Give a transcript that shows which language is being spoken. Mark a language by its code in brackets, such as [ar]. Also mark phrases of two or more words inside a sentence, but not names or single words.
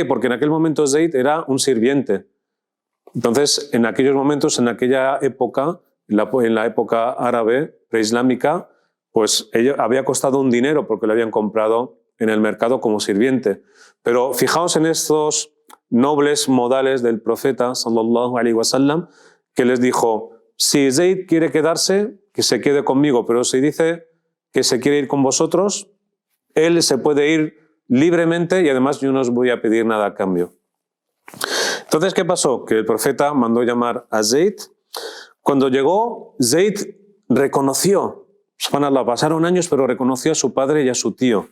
[es] Porque en aquel momento Zayd era un sirviente. Entonces, en aquellos momentos, en aquella época, en la época árabe, preislámica, pues había costado un dinero porque lo habían comprado en el mercado como sirviente. Pero fijaos en estos nobles modales del profeta, [ar] صلى الله عليه وسلم, [es] que les dijo: si Zayd quiere quedarse, que se quede conmigo, pero si dice que se quiere ir con vosotros, él se puede ir libremente y además yo no os voy a pedir nada a cambio. Entonces, ¿qué pasó? Que el profeta mandó llamar a Zayd. Cuando llegó, Zayd reconoció, subhanallah, pasaron años, pero reconoció a su padre y a su tío.